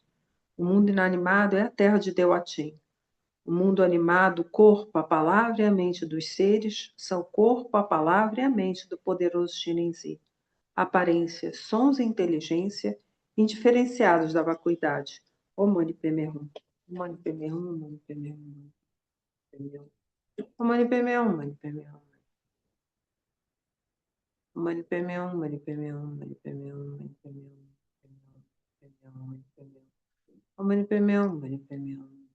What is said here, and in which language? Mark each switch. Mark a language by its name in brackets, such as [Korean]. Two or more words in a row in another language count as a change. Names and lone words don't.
[Portuguese] O mundo inanimado é a terra de Deuatin. O mundo animado, o corpo, a palavra e a mente dos seres são o corpo, a palavra e a mente do poderoso Shirenzi. Aparência, sons e inteligência indiferenciados da vacuidade. [Sanskrit] O Mani Padme Hum. Mani Padme Hum, Mani Padme Hum. Mani Padme Hum, Mani Padme Hum. Mani Padme Hum, Mani Padme Hum, Mani Padme Hum, Mani Padme Hum. Mani Padme Hum, Mani Padme Hum.